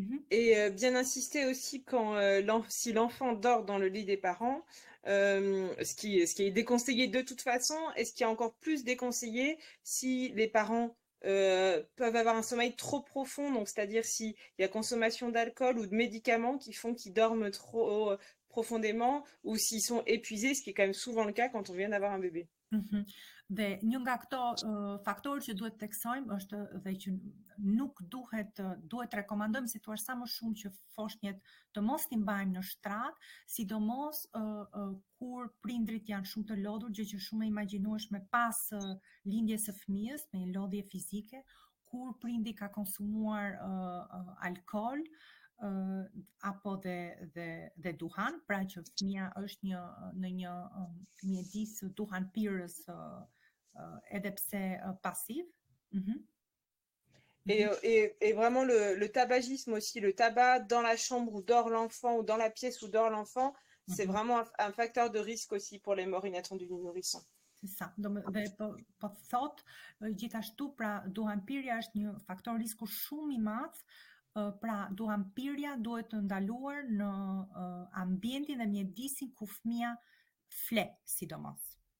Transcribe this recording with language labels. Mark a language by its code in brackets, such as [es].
[fr] Et bien insister aussi quand si l'enfant dort dans le lit des parents, ce qui est déconseillé de toute façon, et ce qui est encore plus déconseillé si les parents peuvent avoir un sommeil trop profond, donc c'est-à-dire s'il y a consommation d'alcool ou de médicaments qui font qu'ils dorment trop profondément, ou s'ils sont épuisés, ce qui est quand même souvent le cas quand on vient d'avoir un bébé. [sq] Dhe një nga këto faktorë që duhet theksojmë është dhe që nuk duhet rekomandojmë, si thua, sa më shumë që foshnjët të mos t'i mbajmë në shtrat, sidomos kur prindrit janë shumë të lodhur, gjë që shumë e imagjinueshme pas lindjes së fëmijës, me lodhje fizike, kur prindi ka konsumuar alkool apo dhe duhan, pra që fëmia është në një mjedis duhan pirës edhe pse pasiv. [fr] Et vraiment le tabagisme aussi, le tabac dans la chambre où dort l'enfant ou dans la pièce où dort l'enfant, c'est vraiment un facteur de risque aussi pour les morts inattendues du nourrisson. C'est ça. [sq] Dhe po thot gjithashtu, pra duhanpirja është një faktor risku shumë i madh. Pra duhanpirja duhet të ndaluar në ambientin dhe mjedisin ku fëmia fle, sidomos.